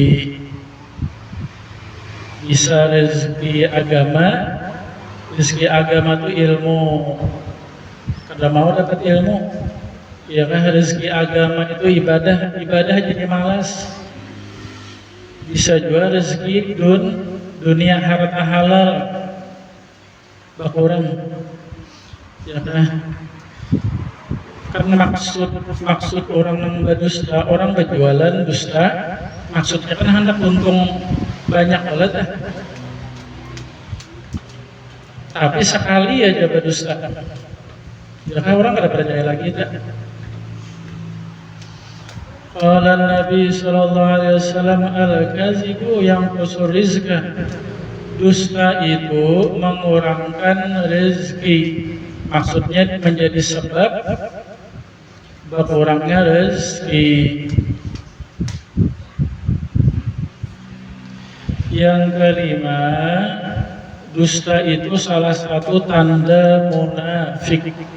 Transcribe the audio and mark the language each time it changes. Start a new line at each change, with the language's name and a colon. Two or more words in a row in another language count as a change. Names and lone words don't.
Indonesian: Bisa rezeki agama. Rezeki agama itu ilmu. Kada mau dapat ilmu, ya kan? Rezeki agama itu ibadah, ibadah jadi malas. Bisa juga rezeki dunia harta halal bakurang, ya kan? Karena maksud orang yang berdusta, orang berjualan dusta, maksudnya kan hendak untung banyak banget. Tapi sekali aja berdusta, ya kan orang kada percaya lagi tak?
Arabic: قال النبي صلى الله عليه وسلم، الكذب ينقص الرزق.
Indonesian: Dusta itu mengurangkan rezeki. Maksudnya menjadi sebab berkurangnya rezeki. Yang kelima, dusta itu salah satu tanda munafik.